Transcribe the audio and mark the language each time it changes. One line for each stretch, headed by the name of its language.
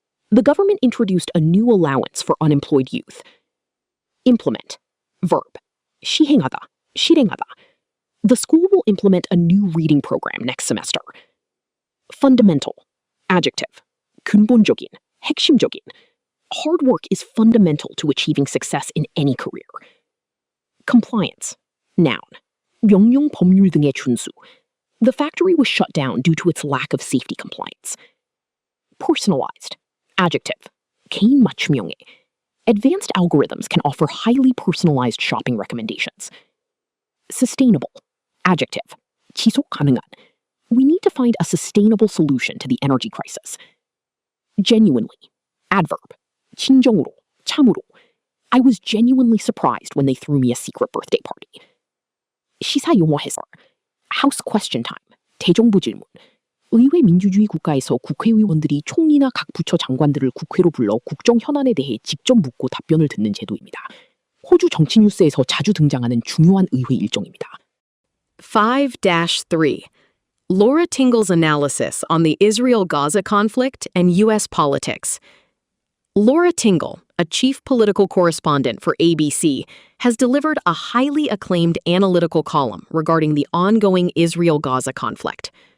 English: The government introduced a new allowance for unemployed youth. Implement. Verb.
Korean: 시행하다, 실행하다.
English: The school will implement a new reading program next semester. fundamental, adjective,
Korean: 근본적인, 핵심적인.
English: Hard work is fundamental to achieving success in any career. Compliance, noun,
Korean: 명령 법률 등의 준수.
English: The factory was shut down due to its lack of safety compliance. Personalized, adjective,
Korean: 개인 맞춤형의.
English: Advanced algorithms can offer highly personalized shopping recommendations. Sustainable, adjective,
Korean: 지속 가능한.
English: We need to find a sustainable solution to the energy crisis. Genuinely, adverb,
Korean: 진정으로, 참으로.
English: I was genuinely surprised when they threw me a secret birthday party.
Korean: 시사 용어 해설,
English: House question time,
Korean: 대정부 질문. 의회 민주주의 국가에서 국회의원들이 총리나 각 부처 장관들을 국회로 불러 국정 현안에 대해 직접 묻고 답변을 듣는 제도입니다. 호주 정치 뉴스에서 자주 등장하는 중요한 의회 일정입니다. 5-3.
English: Laura Tingle's analysis on the Israel-Gaza conflict and U.S. politics. Laura Tingle, a chief political correspondent for ABC, has delivered a highly acclaimed analytical column regarding the ongoing Israel-Gaza conflict.